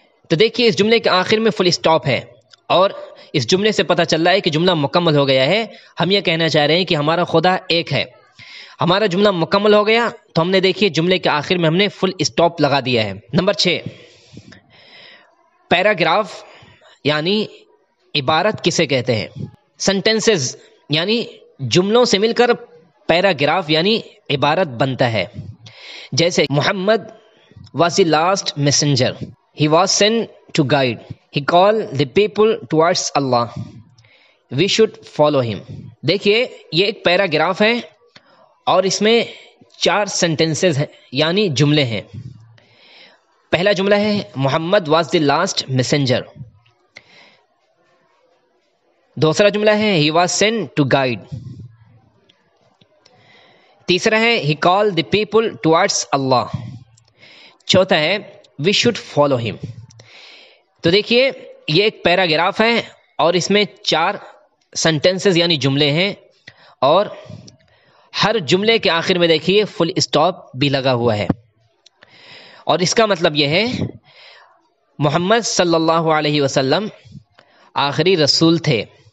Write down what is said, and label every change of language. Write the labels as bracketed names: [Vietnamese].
[Urdu] تو دیکھیے اس جملے کے آخر میں فل اسٹاپ ہے اور اس جملے سے پتہ چل رہا ہے کہ جملہ مکمل ہو گیا ہے۔ ہم یہ کہنا چاہ رہے ہیں کہ ہمارا خدا ایک ہے۔ ہمارا جملہ مکمل ہو گیا تو ہم نے دیکھیے جملے کے آخر میں ہم نے فل اسٹاپ لگا دیا ہے۔ نمبر 6، پیراگراف یعنی عبارت کسے کہتے ہیں؟ سینٹینسز یعنی جملوں سے مل کر پیراگراف یعنی عبارت بنتا ہے۔ جیسے محمد [English] was the last messenger. He was sent to guide. He called the people towards Allah. We should follow him. [Urdu] دیکھیے یہ ایک پیراگراف ہے اور اس میں 4 سینٹینسز ہیں یعنی جملے ہیں۔ پہلا جملہ ہے محمد [English] was the last messenger. [Urdu] دوسرا جملہ ہے [English] he was sent to guide. [Urdu] تیسرا ہے [English] he called the people towards Allah. [Urdu] چوتھا ہے [English] we should follow him. [Urdu] تو دیکھیے یہ ایک پیراگراف ہے اور اس میں 4 سینٹینسز یعنی جملے ہیں اور ہر جملے کے آخر میں دیکھیے فل اسٹاپ بھی لگا ہوا ہے، اور اس کا مطلب یہ ہے محمد صلی اللہ علیہ وسلم آخری رسول تھے،